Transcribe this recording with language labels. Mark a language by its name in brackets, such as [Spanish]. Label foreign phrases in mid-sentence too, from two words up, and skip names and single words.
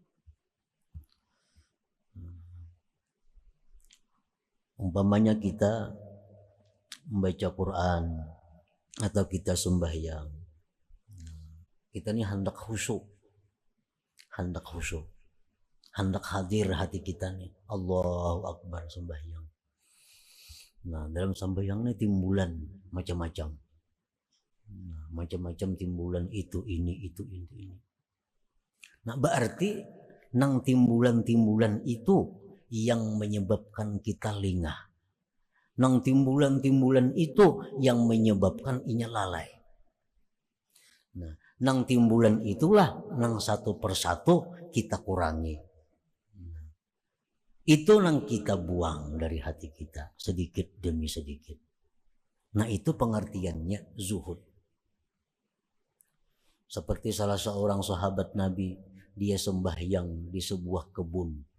[Indonesian] Umpamanya kita membaca Quran atau kita sembahyang, kita ini hendak khusyuk, hendak hadir hati kita nih, [Arabic] Allahu Akbar sembahyang. [Indonesian] Nah, dalam sembahyang ini timbulan macam-macam, macam-macam timbulan itu ini. Nah, berarti nang timbulan-timbulan itu yang menyebabkan kita lengah. Nang timbulan-timbulan itu yang menyebabkan inya lalai. Nah, nang timbulan itulah nang satu persatu kita kurangi. Itu nang kita buang dari hati kita sedikit demi sedikit. Nah, itu pengertiannya zuhud. Seperti salah seorang sahabat Nabi, dia sembahyang di sebuah kebun.